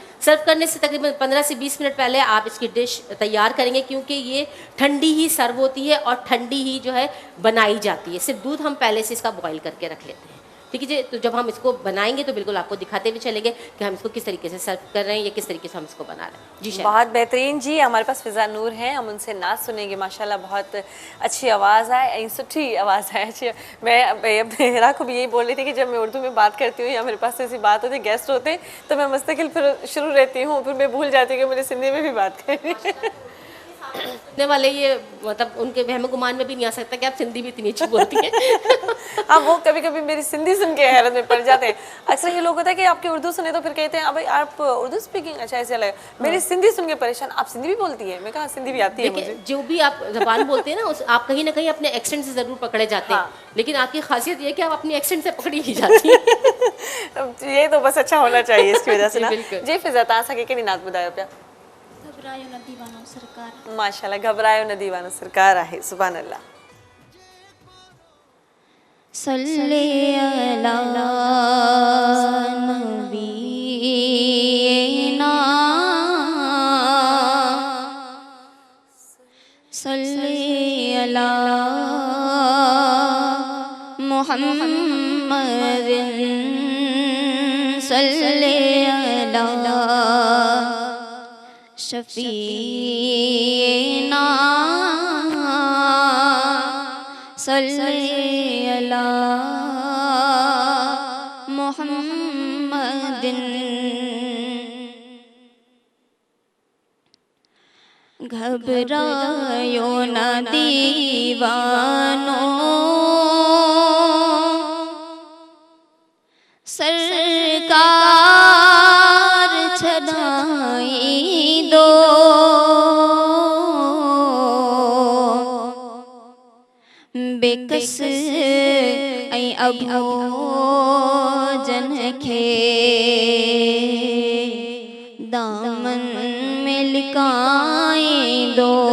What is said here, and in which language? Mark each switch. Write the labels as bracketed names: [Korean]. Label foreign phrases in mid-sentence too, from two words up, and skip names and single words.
[Urdu] سرو کرنے سے تقریباً 15 سے 20 منٹ پہلے آپ اس کی ڈش تیار کریں گے کیونکہ یہ ٹھنڈی ہی سرو ہوتی ہے اور ٹھنڈی ہی جو ہے بنائی جاتی ہے. صرف دودھ ہم پہلے سے اس کا بوائل کر کے رکھ لیتے ہیں، ٹھیک ہے جی۔ تو جب ہم اس کو بنائیں گے تو بالکل آپ کو دکھاتے ہوئے چلیں گے کہ ہم اس کو کس طریقے سے سرو کر رہے ہیں یا کس طریقے سے ہم اس کو بنا رہے ہیں. जी بہت بہترین جی. ہمارے پاس فضا نور ہیں، ہم ان سے ناچ سنیں گے. ماشاءاللہ بہت اچھی آواز ہے, [Sindhi] ऐं सुठी आवाज़ है। [Urdu] اچھی میں حرا کو بھی یہی بول رہی تھی کہ جب میں اردو میں بات کرتی ہوں یا میرے پاس ایسی بات ہوتی ہے، گیسٹ ہوتے ہیں، تو میں مستقل پھر شروع رہتی ہوں، پھر میں بھول جاتی ہوں کہ مجھے سندھی میں بھی بات کرنی ہے. سننے والے یہ مطلب ان کے وہم گمان میں بھی نہیں آ سکتا کہ آپ سندھی بھی اتنی اچھی بولتی ہیں. ہاں، وہ کبھی کبھی میری سندھی سن کے حیرت میں پڑ جاتے ہیں. اکثر یہ لوگ ہوتا ہے کہ آپ کی اردو سنے تو پھر کہتے ہیں اب آپ اردو سپیکنگ، اچھا ایسے لگا. میری سندھی سن کے پریشان، آپ سندھی بھی بولتی ہے؟ میں کہا سندھی بھی آتی ہے مجھے. جو بھی آپ زبان بولتے ہیں نا آپ کہیں نہ کہیں اپنے ایکسینٹ سے ضرور پکڑے جاتے ہیں. لیکن آپ کی خاصیت یہ کہ آپ اپنی ایکسینٹ سے پکڑی ہی جاتی ہیں. یہ تو بس اچھا ہونا چاہیے اس کی وجہ سے نا. [Sindhi] जी फ़िज़ा, तव्हां असांखे कहिड़ी नात ॿुधायो पिया? घबरायो न दीवानो सरकार। माशाल्लाह, घबरायो न दीवानो सरकार आहे। [Arabic] سبحان الله. صلى على نبينا صلى على محمدٍ صلى على شفيعنا صلى على محمدٍ. [Sindhi] घबरायो न दीवानो सरकार छड़ाई दो। बेकस ऐ अभो जन खे दामन में लिकाई दो।